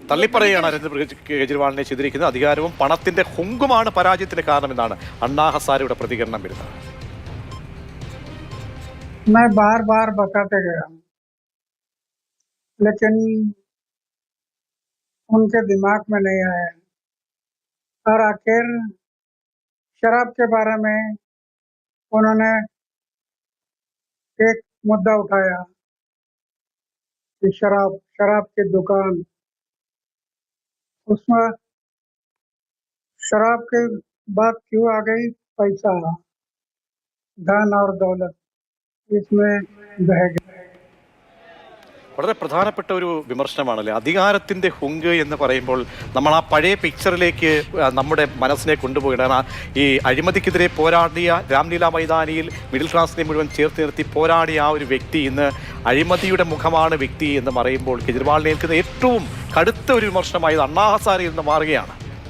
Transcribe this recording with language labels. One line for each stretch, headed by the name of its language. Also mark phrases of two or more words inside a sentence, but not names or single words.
Malayalam: തള്ളിപ്പറയുകയാണ് അരവിന്ദ് കെജ്രിവാളിനെ ചെയ്തിരിക്കുന്നത്. അധികാരവും പണത്തിന്റെ ഹുങ്കുമാണ് പരാജയത്തിന് കാരണമെന്നാണ് അണ്ണാ ഹസാരെയുടെ പ്രതികരണം വരുന്നത്.
Hindi: मैं बार बार बताते गया लेकिन उनके दिमाग में नहीं आया और आखिर शराब के बारे में उन्होंने एक मुद्दा उठाया कि शराब की दुकान, उसमें शराब की बात क्यों आ गई? पैसा, धन और दौलत इसमें बह गया.
Malayalam: വളരെ പ്രധാനപ്പെട്ട ഒരു വിമർശനമാണല്ലേ. അധികാരത്തിന്റെ ഹുങ്ക് എന്ന് പറയുമ്പോൾ നമ്മൾ ആ പഴയ പിക്ചറിലേക്ക് നമ്മുടെ മനസ്സിനെ കൊണ്ടുപോയിട്ടാണ്. ഈ അഴിമതിക്കെതിരെ പോരാടിയ രാംലീല മൈതാനിയിൽ
English: middle class
Malayalam: മുഴുവൻ ചേർത്ത് നിർത്തി പോരാടിയ ആ ഒരു വ്യക്തി ഇന്ന് അഴിമതിയുടെ മുഖമാണ് വ്യക്തി എന്ന് പറയുമ്പോൾ കെജ്രിവാളിനെ ഏൽക്കുന്ന ഏറ്റവും കടുത്ത ഒരു വിമർശനമായത് അണ്ണാ ഹസാരയിൽ നിന്ന് മാറുകയാണ്.